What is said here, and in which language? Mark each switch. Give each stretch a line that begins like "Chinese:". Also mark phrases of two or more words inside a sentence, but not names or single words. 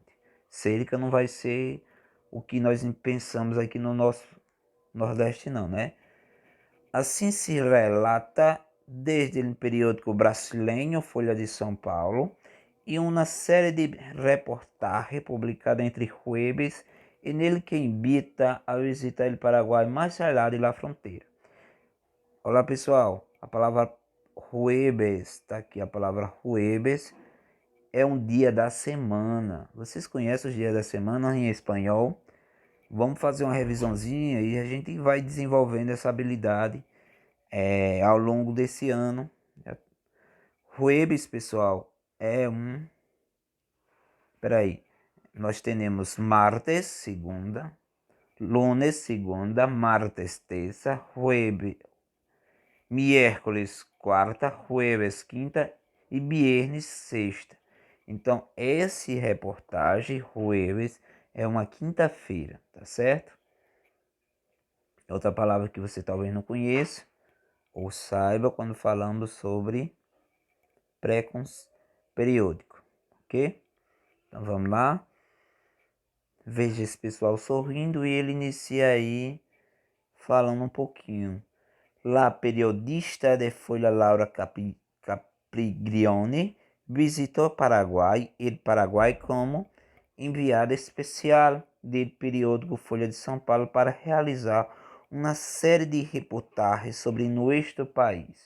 Portuguese: Cerca não vai ser o que nós pensamos aqui no nosso Nordeste, não, né? Assim se relata desde o periódico brasileiro Folha de São Paulo e uma série de reportagens publicadas entre jueves e nele que invita a visitar o Paraguai mais
Spanish: allá de la
Portuguese: fronteira. Olá, pessoal, a palavra jueves, está aqui a palavra jueves, é um dia da semana. Vocês conhecem os dias da semana em espanhol? Vamos fazer uma revisãozinha e a gente vai desenvolvendo essa habilidade ao longo desse ano. Jueves, pessoal, Peraí. Nós temos martes, segunda, lunes, segunda, martes, terça, jueves, miércoles, quarta, jueves, quinta e viernes, sexta. Então, esse reportagem, jueves, é uma quinta-feira, tá certo? Outra palavra que você talvez não conheça ou saiba quando falamos sobre periódico, ok? Então vamos lá. Veja esse pessoal sorrindo e ele inicia aí falando um pouquinho.
Spanish: La periodista de
Portuguese: Folha Laura Capriglione visitou Paraguai, el Paraguai como enviada especial do periódico Folha de São Paulo para realizar uma série de reportagens sobre nosso país.